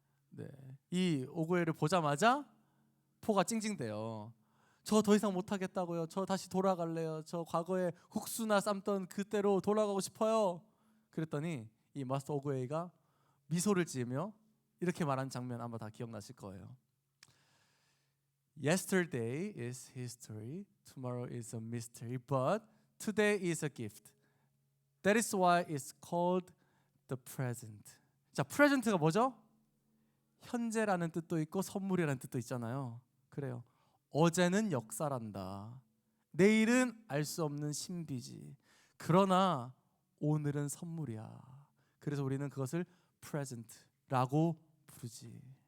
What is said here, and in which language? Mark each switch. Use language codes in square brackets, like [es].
[ko] 네, 이 오구에를 보자마자 포가 찡찡대요. 저 더 이상 못하겠다고요. 저 다시 돌아갈래요. 저 과거에 국수나 삶던 그때로 돌아가고 싶어요. 그랬더니 이 마스터 오구에이가 미소를 지으며 이렇게 말한 장면 아마 다 기억나실 거예요. [en] Yesterday is history, tomorrow is a mystery, but today is a gift. That is why it's called the present. [ko] 자, present가 뭐죠? 현재라는 뜻도 있고 선물이라는 뜻도 있잖아요. 그래요. 어제는 역사란다. 내일은 알 수 없는 신비지. 그러나 오늘은 선물이야. 그래서 우리는 그것을 present라고 부르지.